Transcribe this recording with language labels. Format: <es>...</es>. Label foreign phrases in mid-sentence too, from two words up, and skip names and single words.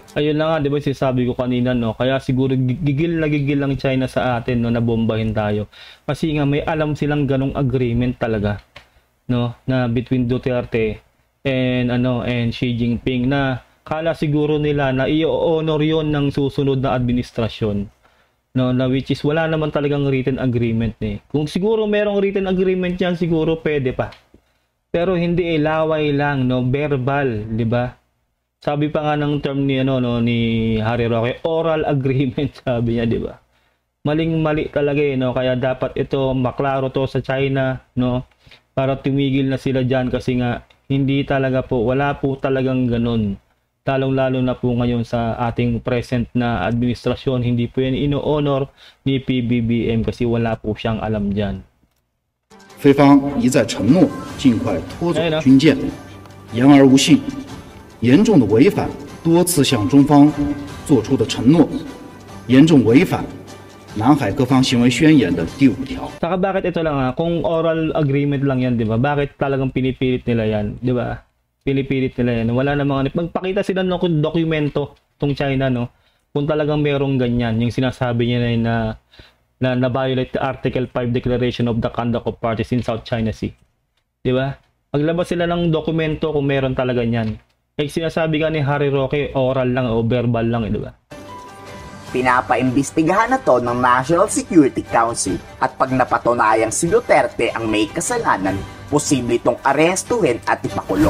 <tl>Ayun na nga, di ba sinasabi ko kanina, no? Kaya siguro gigil ang China sa atin, no, na bombahin tayo. Kasi nga may alam silang ganong agreement talaga, no, na between Duterte and Xi Jinping, na kala siguro nila na i-honor yon ng susunod na administrasyon. No, na</tl> <en>which is</en> <tl>wala naman talagang written agreement eh. Kung siguro merong written agreement yan, siguro pwede pa. Pero hindi laway lang, no, verbal, 'di ba? Sabi pa nga ng term ni ni Harry Roque, oral agreement, sabi niya, 'di ba? Maling-mali talaga eh, no? Kaya dapat ito maklaro to sa China, no? Para tumigil na sila diyan kasi nga hindi talaga po, wala po talagang ganun. Lalong-lalo na po ngayon sa ating present na administrasyon, hindi po yan ino-honor ni PBBM kasi wala po siyang alam dyan.</tl> <zh>菲方一再承诺尽快拖走军舰，言而无信，严重的违反多次向中方做出的承诺，严重违反南海各方行为宣言的第5条。</zh> <tl>Saka bakit ito lang kung oral agreement lang yan, di ba? Bakit talagang pinipilit nila yan, di ba? Pinipilit nila yan. Wala namang magpakita sila ng dokumento tong China, no? Kung talagang merong ganyan, yung sinasabi niya na</tl> <en>violate the Article 5 Declaration of the Conduct of Parties in South China Sea.</en> <tl>'Di ba? Maglabas sila ng dokumento kung meron talaga niyan. Eh sinasabi ka ni Harry Roque, oral lang o verbal lang, 'di ba? Pinapaimbestigahan na to ng National Security Council at pag napatunayang si Duterte ang may kasalanan, posible itong arestuhin at ipakulong.</tl>